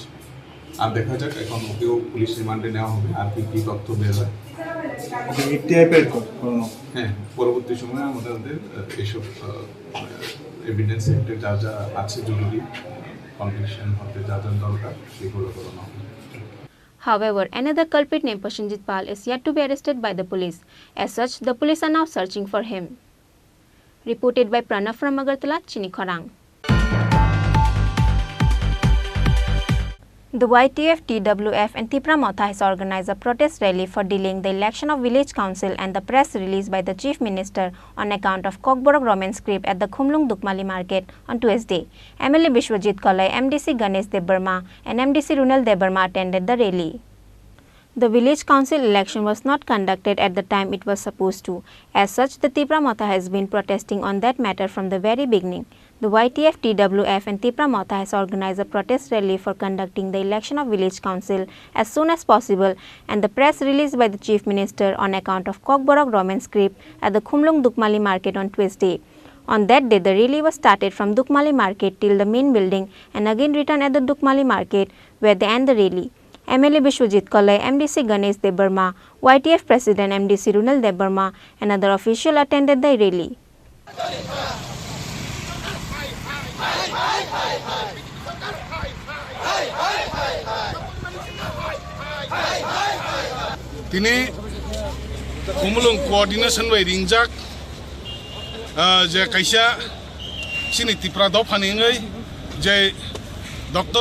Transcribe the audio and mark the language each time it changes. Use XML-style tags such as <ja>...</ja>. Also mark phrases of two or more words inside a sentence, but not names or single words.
<bn>আর দেখা যাক, এখন ওকেও পুলিশ রিমান্ডে নেওয়া হবে, আর কি তথ্য বের হয়। হ্যাঁ, পরবর্তী সময়ে আমাদের এইসব এভিডেন্স যা আছে জরুরি, কনভিকশন হতে যা দরকার সেগুলো করানো হবে।</bn> <en>However, another culprit named Prashanjit Pal is yet to be arrested by the police. As such, the police are now searching for him. Reported by Pranav from Agartala, Chini Khorang. The YTF, TWF and Tripura Motha has organized a protest rally for delaying the election of village council and the press release by the Chief Minister on account of Kokborok romance creep at the Khumlung Dukmali market on Tuesday. MLA Bishwajit Kolai, MDC Ganesh Debarma and MDC Runal Debarma attended the rally. The village council election was not conducted at the time it was supposed to. As such, the Tripura Motha has been protesting on that matter from the very beginning. The YTF, TWF and Tripura Motha has organized a protest rally for conducting the election of village council as soon as possible, and the press release by the Chief Minister on account of Kokborok romance creep at the Khumlung Dukmali market on Tuesday. On that day, the rally was started from Dukmali market till the main building and again returned at the Dukmali market where they end the rally. MLA Bishwajit Kolai, MDC Ganesh Debarma, YTF President MDC Runal Debarma and other officials attended the rally.</en> <trp>Tini Khumlung coordination by Ringjak je kaisa Chini Tripura do phaningai je Dr.</trp>